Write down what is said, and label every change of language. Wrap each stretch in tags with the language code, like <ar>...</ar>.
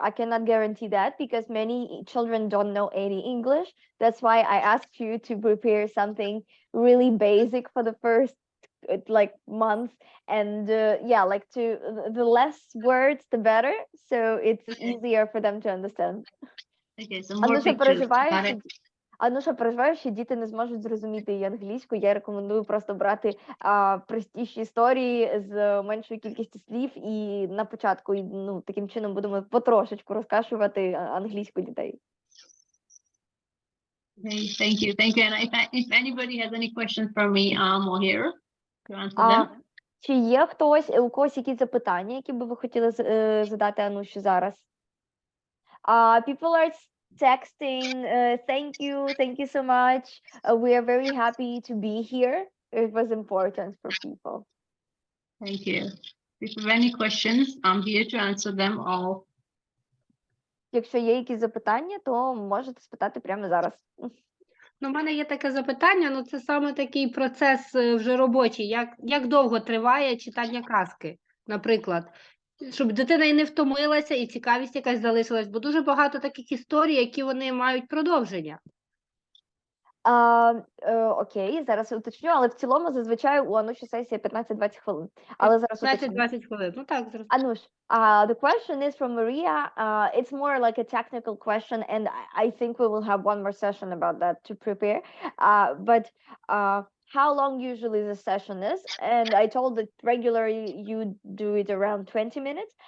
<en>I cannot guarantee that because many children don't know any English. That's why I asked you to prepare something really basic for the first like month, and like the less words the better, so it's easier for them to understand. Okay, so more pictures. Got it.</en> <uk>Ануша переживає, що діти не зможуть зрозуміти її англійську. Я рекомендую просто брати простіші історії з меншою кількістю слів, і на початку таким чином будемо потрошечку розкашувати англійську дітей.</uk> <en>Okay, thank you. And if anybody has any questions for me, I'm all here to answer them.</en> <uk>Чи є у когось якісь запитання, які би ви хотіли задати Ануші зараз?</uk> <en>People are texting, thank you so much. We are very happy to be here. It was important for people. Thank you. If you have any questions, I'm here to answer them all.</en> <uk>Якщо є якісь запитання, то можете спитати прямо зараз. У мене є таке запитання, це саме такий процес вже робочий. Як довго триває читання казки, наприклад? Щоб дитина і не втомилася, і цікавість якась залишилась, бо дуже багато таких історій, які вони мають продовження. Окей, зараз уточню, але в цілому зазвичай у Ануші сесія 15-20 хвилин. Але зараз 15-20 хвилин, так, зараз.</uk> <en>Anush, the question is from Maria. It's more like a technical question, and I think we will have one more session about that to prepare. But how long usually the session is? And I told that regularly you do it around 20 minutes.</en>